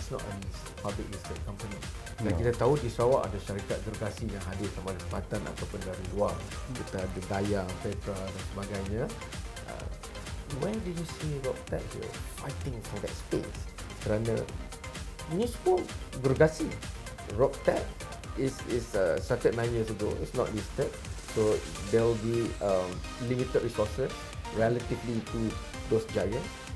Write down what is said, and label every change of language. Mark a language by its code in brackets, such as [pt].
[en] It's not a public listed company. [ms] Dan kita tahu di Sarawak ada syarikat gergasi yang hadir sama ada tempatan ataupun dari luar. Kita ada Daya, Petra dan sebagainya. [en] Where do you see Ropotech fighting for that space? [ms] Kerana ini semua gergasi. [en] Ropotech is started 9 years ago. It's not listed. So there will be limited resources relatively to those giants.